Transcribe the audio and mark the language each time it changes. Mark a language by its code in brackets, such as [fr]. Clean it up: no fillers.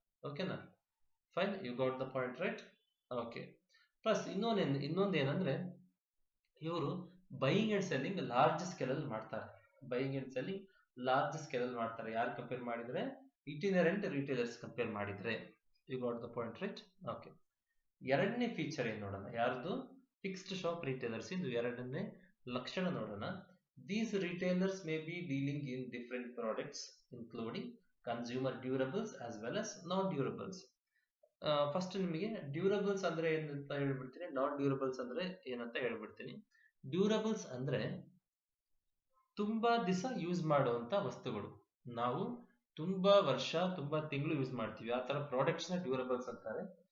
[kn] ಓಕೆನಾ, fine, [en] You got the point right. [kn] Okay, plus ಇನ್ನೊಂದು ಏನಂದ್ರೆ ಇವರು buying and selling large scale ಅಲ್ಲಿ ಮಾಡ್ತಾರೆ. Buying and selling large scale ಅಲ್ಲಿ ಮಾಡ್ತಾರೆ. ಯಾರು ಕಂಪೇರ್ ಮಾಡಿದ್ರೆ, ಇಟಿನರೆಂಟ್ ರಿಟೇಲರ್ಸ್ ಕಂಪೇರ್ ಮಾಡಿದ್ರೆ. [en] You got the point right. [kn] Okay, ಎರಡನೇ ಫೀಚರ್ ಏನ್ ನೋಡೋಣ, ಯಾರ್ದು, ಫಿಕ್ಸ್ಡ್ ಶಾಪ್ ರಿಟೇಲರ್ಸ್ ಇಂದು ಎರಡನೇ ಲಕ್ಷಣ ನೋಡೋಣ. [en] These retailers may be dealing in different products including consumer durables as well as non-durables. [kn] First ನಿಮಗೆ ಡ್ಯೂರಬಲ್ಸ್ ಅಂದ್ರೆ ಏನಂತ ಹೇಳ್ಬಿಡ್ತೀನಿ, ನಾನ್ ಡ್ಯೂರಬಲ್ಸ್ ಅಂದ್ರೆ ಏನಂತ ಹೇಳ್ಬಿಡ್ತೀನಿ. ಡ್ಯೂರಬಲ್ಸ್ ಅಂದ್ರೆ ತುಂಬಾ ದಿವಸ ಯೂಸ್ ಮಾಡುವಂತ ವಸ್ತುಗಳು, ನಾವು ತುಂಬಾ ವರ್ಷ ತುಂಬಾ ತಿಂಗಳು ಯೂಸ್ ಮಾಡ್ತೀವಿ, ಆ ತರ ಪ್ರಾಡಕ್ಟ್ಸ್ ನ ಡ್ಯೂರಬಲ್ಸ್ ಅಂತಾರೆ.